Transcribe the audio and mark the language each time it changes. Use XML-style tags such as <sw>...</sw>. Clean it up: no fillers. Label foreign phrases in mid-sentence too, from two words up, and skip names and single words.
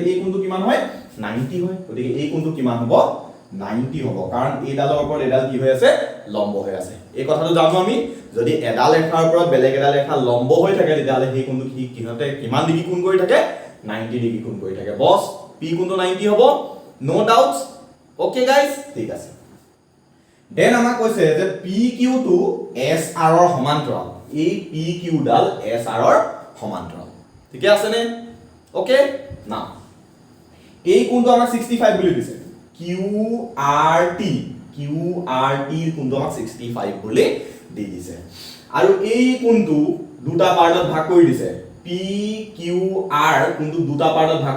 <as>এই কোণটো কিমান হয় 90 হয় গতিকে এই কোণটো কিমান হ'ব 90 হ'ব কাৰণ এডালৰ ওপৰত এডাল কি হৈ আছে লম্ব হৈ আছে এই কথাটো জানো আমি যদি এডাল ৰেখাৰ ওপৰত বেলেগ এডাল ৰেখা লম্ব হৈ থাকে তেতিয়ালে সেই কোণটো কিহতে কিমান ডিগ্ৰী কোণ কৰি থাকে 90 ডিগ্ৰী কোণ কৰি থাকে বস p কোণটো 90 হ'ব</as> <en>no doubts okay guys</en> <as>ঠিক আছে দেন আমাক কৈছে যে pq টু sr ৰ সমান্তৰাল এই pq ডাল sr ৰ সমান্তৰাল ঠিক আছে নে ওকে না এই কোণটো আমাক 65 বুলি দিছে qrt ৰ কোণটো আমাক 65 বুলি দি দিছে আৰু এই কোণটো দুটা পাৰ্টত ভাগ কৰি দিছে PQR কোনটো দুটা পাৰ্টত ভাগ</as>